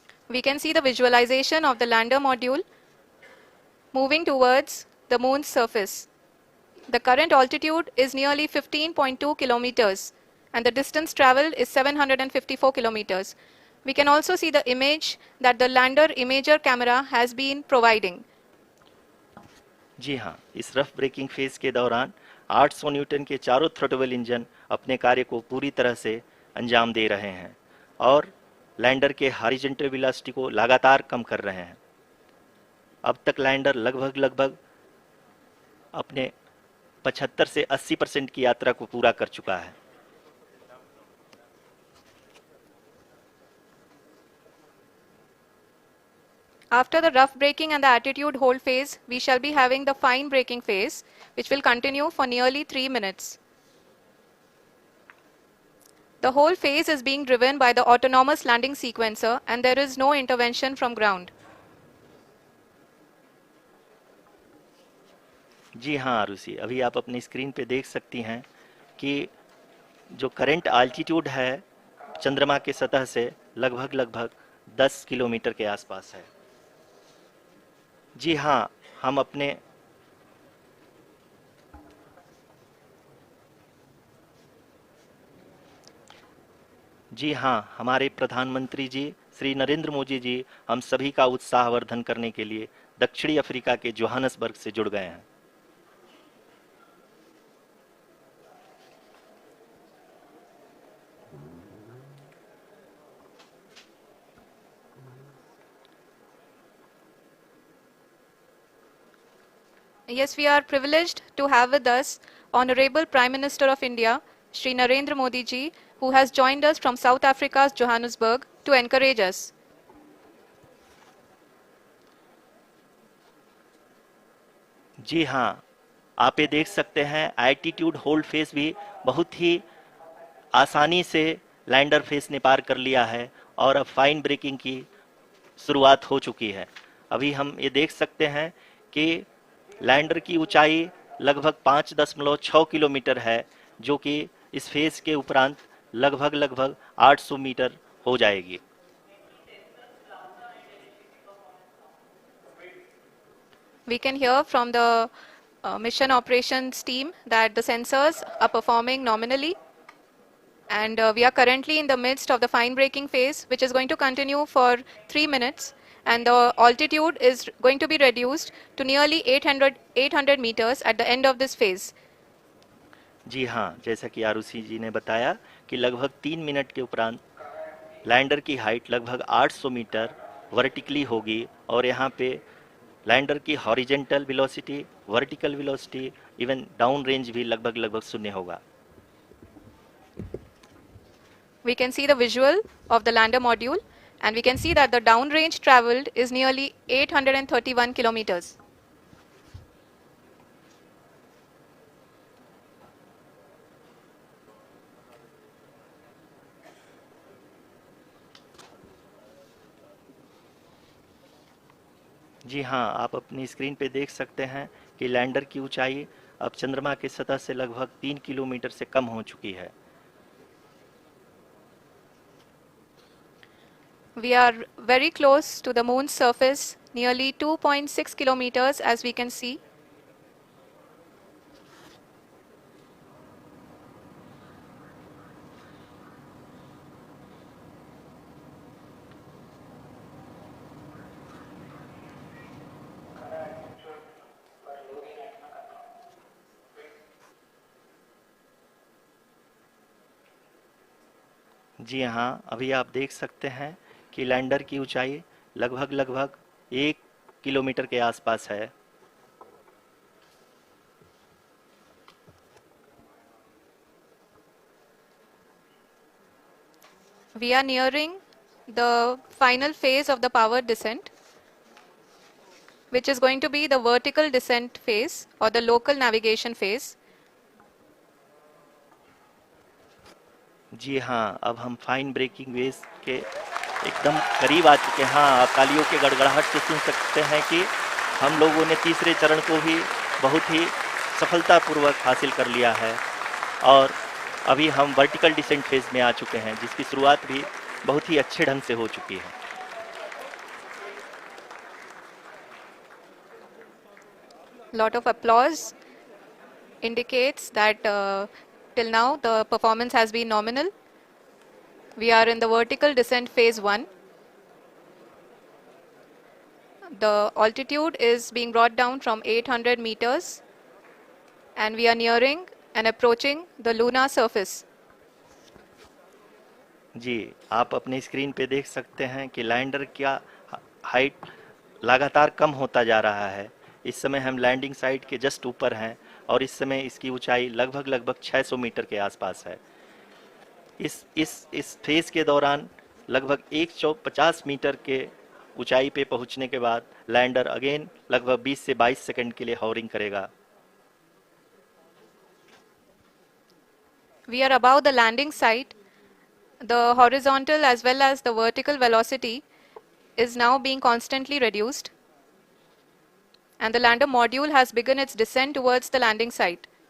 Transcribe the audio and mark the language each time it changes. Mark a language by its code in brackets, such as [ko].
[en] We can see the visualization of the lander module moving towards the moon's surface. The current altitude is nearly 15.2 kilometers, and the distance traveled is 754 kilometers. We can also see the image that the lander imager camera has been providing. [hi] जी हाँ, इस rough breaking phase के दौरान 800 Newton के चारों throttle engine अपने कार्य को पूरी तरह से अंजाम दे रहे हैं और लैंडर के हॉरिजॉन्टल वेलोसिटी को लगातार कम कर रहे हैं। अब तक लैंडर लगभग अपने 75 से 80% की यात्रा को पूरा कर चुका है। [en] After the rough braking and the attitude hold phase, we shall be having the fine braking phase, which will continue for nearly 3 minutes. The whole phase is being driven by the autonomous landing sequencer, and there is no intervention from ground. [hi] जी हाँ आरुषि, अभी आप अपनी screen पे देख सकती हैं कि जो करंट आल्टीट्यूड है चंद्रमा के सतह से लगभग 10 किलोमीटर के आसपास है। जी हाँ, हम अपने जी हाँ, हमारे प्रधानमंत्री जी श्री नरेंद्र मोदी जी हम सभी का उत्साहवर्धन करने के लिए दक्षिणी अफ्रीका के जोहानसबर्ग से जुड़ गए हैं। [en] Yes, we are privileged to have with us Honorable Prime Minister of India, Shri Narendra Modi ji, who has joined us from South Africa's Johannesburg to encourage us. [hi] जी हाँ, आप ये देख सकते हैं एल्टीट्यूड होल्ड फेस भी बहुत ही आसानी से लैंडर फेस ने पार कर लिया है और अब फाइन ब्रेकिंग की शुरुआत हो चुकी है। अभी हम ये देख सकते हैं कि लैंडर की ऊंचाई लगभग 5.6 किलोमीटर है, जो कि इस फेज के उपरांत लगभग 800 मीटर हो जाएगी। [en] We can hear from the mission operations team that the sensors are performing nominally, and we are currently in the midst of the fine braking phase, which is going to continue for 3 minutes, and the altitude is going to be reduced to nearly 800 meters at the end of this phase. [hi] जी हाँ, जैसा कि आरुषि जी ने बताया कि लगभग 3 minute के उपरांत lander की हाइट लगभग 800 मीटर वर्टिकली होगी और यहाँ पे लैंडर की horizontal velocity, vertical velocity, even down range भी लगभग लगभग शून्य होगा। [en] We can see the visual of the lander module, and we can see that the downrange traveled is nearly 831 kilometers. [hi] जी हाँ, आप अपनी स्क्रीन पे देख सकते हैं कि लैंडर की ऊंचाई अब चंद्रमा की सतह से लगभग 3 किलोमीटर से कम हो चुकी है। [en] We are very close to the moon's surface, nearly 2.6 kilometers as we can see. [hi] जी हाँ, अभी आप देख सकते हैं कि लैंडर की ऊंचाई लगभग लगभग 1 किलोमीटर के आसपास है। [en] We are nearing the final phase of the power descent, which is going to be the vertical descent phase or the local navigation phase. [hi] जी हाँ, अब हम फाइन ब्रेकिंग वेव्स के एकदम करीब आ चुके हैं। हाँ, आप तालियों के गड़गड़ाहट से सुन सकते हैं कि हम लोगों ने तीसरे चरण को भी बहुत ही सफलतापूर्वक हासिल कर लिया है और अभी हम वर्टिकल डिसेंट फेज में आ चुके हैं, जिसकी शुरुआत भी बहुत ही अच्छे ढंग से हो चुकी है। [en] Lot of applause indicates that till now the performance has been nominal. We are in the vertical descent phase 1. The altitude is being brought down from 800 meters and we are nearing and approaching the lunar surface. [hi] जी, आप अपनी screen पे देख सकते हैं कि lander का height लगातार कम होता जा रहा है। इस समय हम लैंडिंग साइट के जस्ट ऊपर हैं और इस समय इसकी ऊंचाई लगभग लगभग 600 मीटर के आसपास है। इस फेज के दौरान लगभग 150 मीटर के ऊंचाई पे पहुंचने के बाद लैंडर अगेन लगभग 20 से 22 सेकंड के लिए हॉवरिंग करेगा। [en] We are above the landing site. The horizontal as well as the vertical velocity is now being constantly reduced, and the lander module has begun its descent towards the landing site.